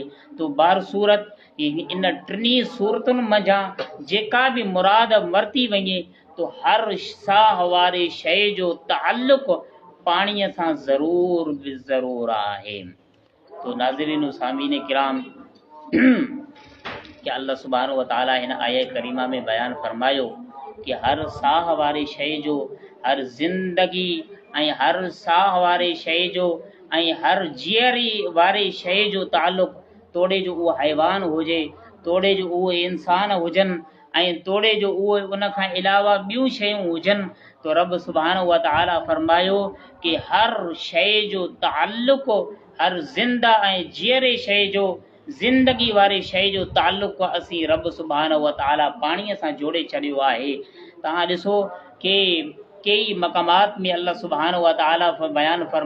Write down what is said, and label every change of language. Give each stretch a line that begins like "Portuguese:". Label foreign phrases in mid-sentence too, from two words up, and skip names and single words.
Sindhi: तो बार सूरत इन टिनी सूरतुनि मंझां जेका बि मुराद वरिती वञे तो हर साह वारे शइ जो ताल्लुक़ पाणीअ सां ज़रूर बि ज़रूर आहे। तो नाज़रीन सामीन किराम कि अल्लाह
Arabic: سبحانه وتعالى
Sindhi: हिन आया करीमा में बयान फरमायो कि हर साह वारे शइ जो, हर ज़िंदगी ऐं हर साह वारे शइ जो ऐं हर जीअरी वारे शइ जो ताल्लुक़, तोड़े जो उहो हैवान हुजे, तोड़े जो उहे इंसान हुजनि ऐं तोड़े जो उहे उन खां अलावा ॿियूं शयूं हुजनि, तो रब
Arabic: سبحانه وتعالى
Sindhi: फरमायो कि हर शइ जो ताल्लुक़, हर ज़िंदा ऐं जीअरे शइ जो, ज़िंदगी वारे शइ जो ताल्लुक़ असीं रब
Arabic: سبحانه وتعالى
Sindhi: पाणीअ सां जोड़े छॾियो आहे। तव्हां ॾिसो कि कई मक़ामात में अल्लाह
Arabic: سبحانه وتعالى
Sindhi: बयानु फरमा